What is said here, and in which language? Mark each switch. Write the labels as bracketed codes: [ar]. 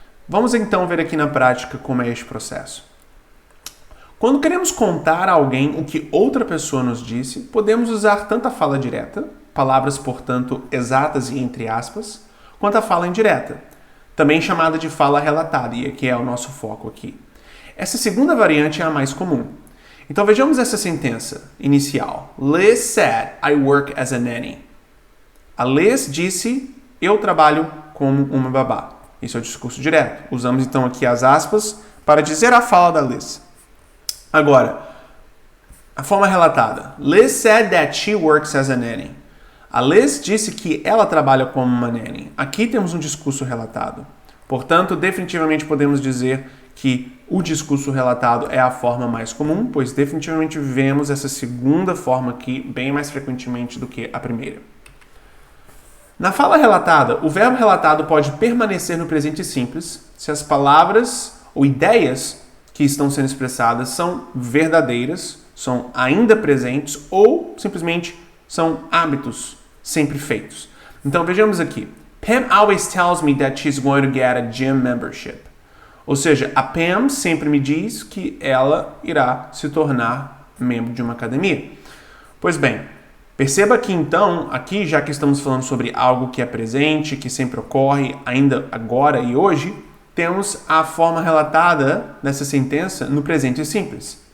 [pt] Vamos então ver aqui na prática como é este processo. Quando queremos contar a alguém o que outra pessoa nos disse, podemos usar tanto a fala direta, palavras, portanto, exatas e entre aspas, quanto a fala indireta, também chamada de fala relatada, e que é o nosso foco aqui. Essa segunda variante é a mais comum. Então vejamos essa sentença inicial. [en] Liz said, I work as a nanny. [pt] A Liz disse, eu trabalho como uma babá. Isso é o discurso direto. Usamos então aqui as aspas para dizer a fala da Liz. Agora, a forma relatada. [en] Liz said that she works as a nanny. [pt] A Liz disse que ela trabalha como uma nanny. Aqui temos um discurso relatado. Portanto, definitivamente podemos dizer que o discurso relatado é a forma mais comum, pois definitivamente vemos essa segunda forma aqui bem mais frequentemente do que a primeira. Na fala relatada, o verbo relatado pode permanecer no presente simples se as palavras ou ideias que estão sendo expressadas são verdadeiras, são ainda presentes ou simplesmente são hábitos sempre feitos. Então vejamos aqui. [en] Pam always tells me that she's going to get a gym membership. [pt] Ou seja, a Pam sempre me diz que ela irá se tornar membro de uma academia. Pois bem, perceba que então, aqui já que estamos falando sobre algo que é presente, que sempre ocorre, ainda agora e hoje, temos a forma relatada dessa sentença no presente simples.